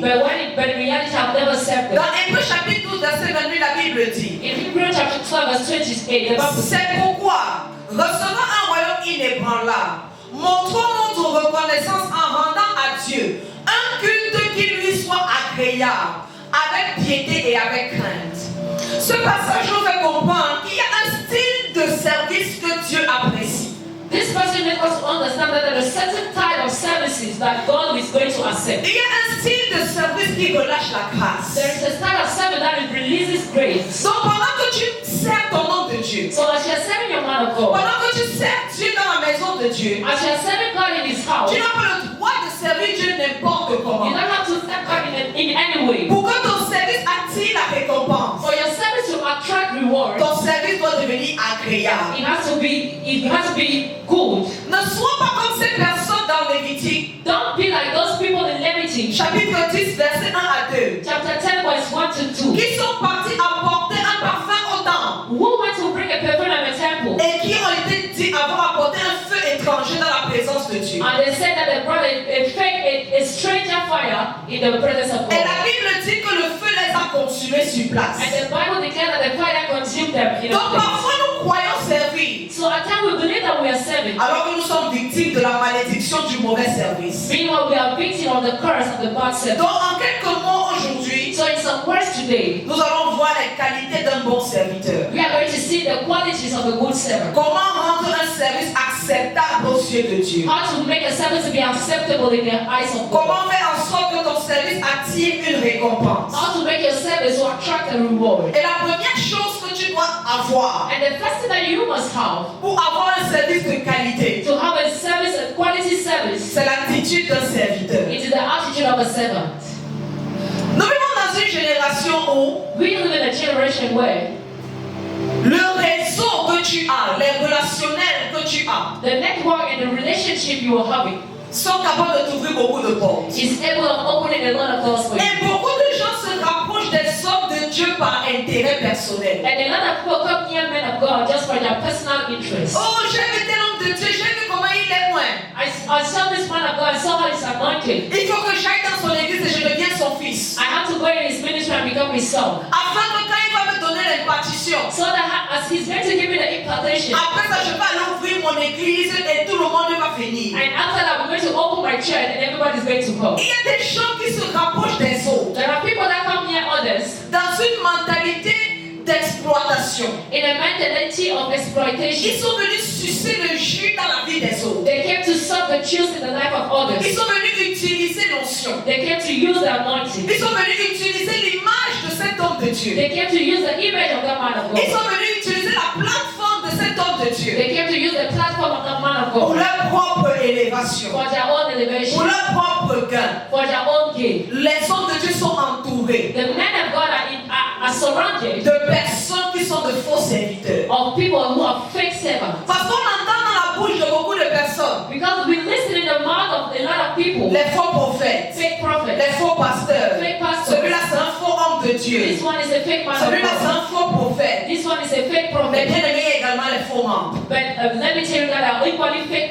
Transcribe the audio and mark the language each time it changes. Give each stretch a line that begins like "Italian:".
English: but in reality have never served
French: Dans
English: them.
French: Hébreux chapitre 12, verset 28, la Bible dit,
English: In Hebrews chapter 12, verse 28, the Bible says,
French: c'est pourquoi, recevant un royaume inébranlable, montrons notre reconnaissance en rendant à Dieu un culte qui lui soit agréable, avec piété et avec crainte. Ce passage nous fait comprendre qu'il y a un style de service que Dieu apprécie.
English: this person makes us understand that there are certain type of services that God is going to accept.
French: Il y a un style de service qui relâche la grâce.
English: There is a style of service that releases grace.
French: Donc pendant que tu sers ton nom de Dieu,
English: So as you are serving your man of God,
French: pendant que tu sers Dieu dans la maison de Dieu,
English: as you are serving God in His house,
French: tu n'as pas le droit de servir Dieu n'importe
English: you
French: comment.
English: don't have to serve God in any way.
French: Pour que ton service attire la récompense,
English: For your service to attract reward,
French: ton service doit devenir agréable.
English: it has to be good.
French: Ne sois pas comme ces personnes dans Lévitique,
English: Don't be like those people in Leviticus,
French: chapitre 10, verset 1 à 2,
English: chapter 10, verse 1 to 2,
French: qui sont partis apporter un parfum au temple
English: who went to bring a perfume in the temple,
French: et qui ont été dit avoir apporté un feu étranger dans la présence de Dieu.
English: and they said that they brought a stranger fire in the presence of
French: Et
English: God.
French: la Bible dit que le feu les a consumés sur place.
English: And the Bible declares that the fire consumed them in a
French: Donc
English: place.
French: parfois nous croyons servir,
English: So at times we believe that we are serving.
French: alors que nous sommes victimes de la malédiction du mauvais service.
English: Meanwhile, we are victim of the curse of the bad service.
French: Donc en quelques mots aujourd'hui,
English: So in some words today,
French: nous allons voir les qualités d'un bon serviteur.
English: we are going to see the qualities of a good servant.
French: Comment rendre un service acceptable aux yeux de Dieu.
English: How to make a service to be acceptable in the eyes of God.
French: Comment faire en sorte que ton service attire une récompense.
English: How to make your service to attract a reward.
French: Et la première chose que tu dois avoir
English: And the first thing that you must have
French: pour avoir un service de qualité,
English: to have a service, a quality service,
French: c'est l'attitude d'un serviteur.
English: it is the attitude of a servant.
French: Nous vivons dans une génération où
English: We live in a generation where
French: le réseau que tu as, les relationnels que tu as,
English: the network and the relationship you are having
French: sont capables de t'ouvrir beaucoup de portes.
English: is able of opening a lot of doors for you.
French: Et beaucoup de gens se rapprochent des hommes de Dieu par intérêt personnel.
English: And a lot of people come near men of God just for their personal interest.
French: Oh, j'ai vu tel homme de Dieu, j'ai vu comment il est loin.
English: I saw this man of God, I saw how he's anointed.
French: Il faut que j'aille dans son église et je devienne son fils.
English: I have to go in his ministry and become his son.
French: Afin que quand il va me donner l'impartition,
English: So that as he's going to give me the impartation,
French: après ça je vais aller ouvrir mon église et tout le monde va venir.
English: and after that we're going to open my church and everybody's going to come.
French: Il y a des gens qui se rapprochent des autres
English: There are people that come near others
French: dans une mentalité d'exploitation.
English: in a mentality of
French: Ils
English: exploitation.
French: sont venus sucer le jus dans la vie des autres.
English: They came to suck the juice in the life of others.
French: Ils sont venus utiliser l'onction.
English: They came to use the anointing.
French: Ils sont venus utiliser l'image de cet homme de Dieu.
English: They came to use the image of that man of
French: Ils
English: God.
French: sont venus utiliser la plateforme de cet homme de Dieu
English: They came to use the platform of that man of
French: pour
English: God
French: leur propre élévation,
English: for their own
French: pour
English: elevation,
French: leur propre gain.
English: for their own gain.
French: Les hommes de Dieu sont entourés
English: The men of God are surrounded
French: de personnes qui sont de faux serviteurs.
English: of people who are fake servants.
French: Parce qu'on entend dans la bouche de beaucoup de personnes
English: Because we listen in the mouth of a lot of people,
French: les faux prophètes,
English: fake prophets,
French: les faux pasteurs.
English: fake pastors.
French: Celui-là c'est un faux homme de Dieu.
English: This one is a fake man of
French: Celui-là c'est
English: God.
French: un faux prophète.
English: This one is a fake
French: Mais
English: prophet.
French: bien aimé, il y a également les faux membres.
English: But let me tell you that there are equally fake